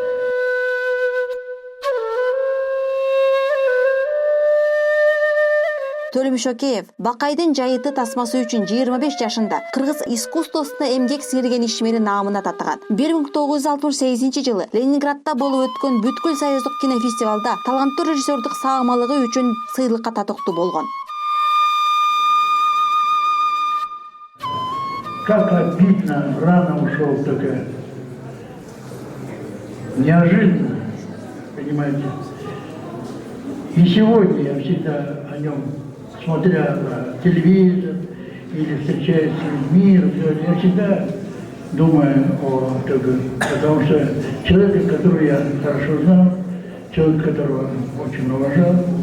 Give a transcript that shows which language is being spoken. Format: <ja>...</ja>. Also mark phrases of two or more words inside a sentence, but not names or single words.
<ky>Төлөм Шөкеев Бакайдын жайыты тасмасы үчүн 25 жашында кыргыз искусствосуна эмгек сиңирген ишмери наамына татыган. 1968 жылы Ленинградда болуп өткөн бүткүл союздук кинофестивалда таланттуу режиссердук саамалыгы үчүн сыйлыкка татыктуу болгон.</ky> <ru>Как обидно, рано ушел такая. Неожиданно, понимаете. И сегодня я всегда о нем, смотря на телевизор или встречаясь с людьми, я всегда думаю о таком, потому что человек, которого я хорошо знал, человек, которого очень уважал,</ru>